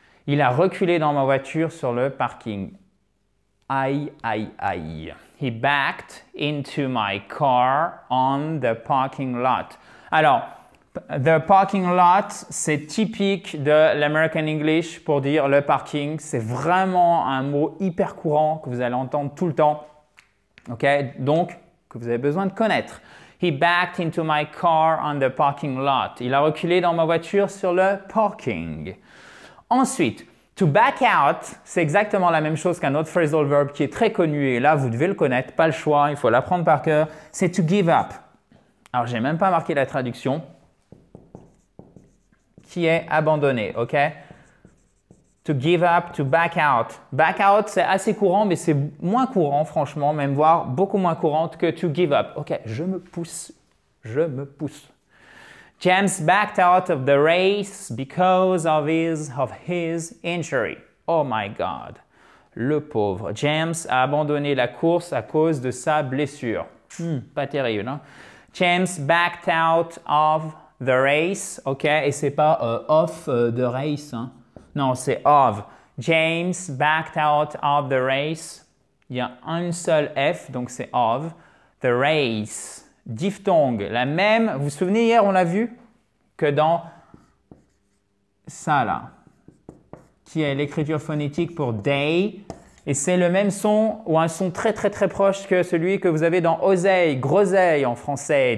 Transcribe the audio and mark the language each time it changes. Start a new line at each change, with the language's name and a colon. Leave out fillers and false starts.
French: Il a reculé dans ma voiture sur le parking. Aïe, aïe, aïe.
English: He backed into my car on the parking lot.
French: Alors, the parking lot, c'est typique de l'American English pour dire le parking. C'est vraiment un mot hyper courant que vous allez entendre tout le temps. Ok, donc que vous avez besoin de connaître.
English: He backed into my car on the parking lot.
French: Il a reculé dans ma voiture sur le parking. Ensuite, to back out, c'est exactement la même chose qu'un autre phrasal verb qui est très connu et là, vous devez le connaître, pas le choix, il faut l'apprendre par cœur. C'est to give up. Alors, je n'ai même pas marqué la traduction qui est abandonner, ok? To give up, to back out. Back out, c'est assez courant, mais c'est moins courant, franchement, même voire beaucoup moins courante que to give up. Ok, je me pousse, je me pousse.
English: James backed out of the race because of his injury. Oh my God,
French: le pauvre. James a abandonné la course à cause de sa blessure. Pas terrible, hein?
English: James backed out of the race,
French: ok, et c'est pas
English: off the race,
French: hein? Non, c'est
English: of. James backed out of the race.
French: Il y a un seul F, donc c'est of. The race. Diphtongue. La même, vous vous souvenez hier, on l'a vu, que dans ça là, qui est l'écriture phonétique pour day. Et c'est le même son, ou un son très proche que celui que vous avez dans oseille, groseille en français.